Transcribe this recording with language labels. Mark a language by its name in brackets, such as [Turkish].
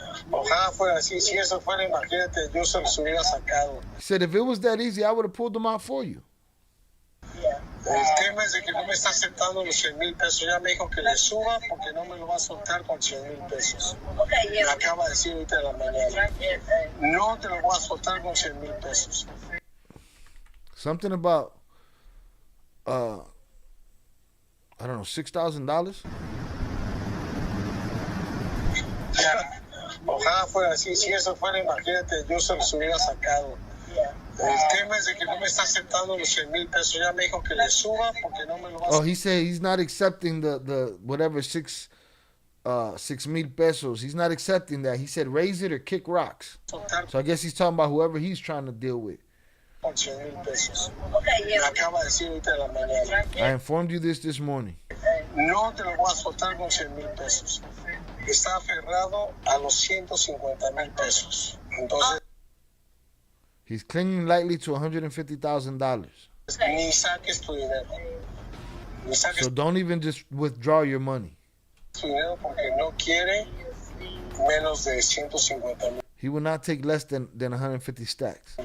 [Spanish] Ojalá fuera así. Si eso fuera, imagínate, yo se los hubiera sacado. [English] He said, if it was that easy, I would have pulled them out for you. [Spanish] El tema es de que no me está aceptando los 100,000 pesos. Ya me dijo que le suba porque no me lo va a soltar con 100,000 pesos. Me acaba de decir ahorita de la mañana. No te lo voy a soltar con 100,000 pesos. [English] Something about, I don't know, $6,000? [Spanish] Ojalá fuera así. Si eso fuera, imagínate, yo se los hubiera sacado. El tema es de que no me está aceptando los 100,000 pesos. Ya me dijo que le suba porque no me lo va a. [English] Oh, he said he's not accepting the whatever 6,000 pesos. He's not accepting that. He said raise it or kick rocks. So I guess he's talking about whoever he's trying to deal with. [Spanish] Con 100,000 pesos. Me acaba de decir ahorita de la mañana. [English] I informed you this morning. [Spanish] No te lo voy a soltar con 100,000 pesos. Está aferrado a los 150,000 pesos. Entonces. [English] He's clinging lightly to $150,000. [Spanish] Ni saques tu dinero. [English] So don't even just withdraw your money. [Spanish] Tu dinero porque no quiere menos de 150,000. [English] He will not take less than 150 stacks.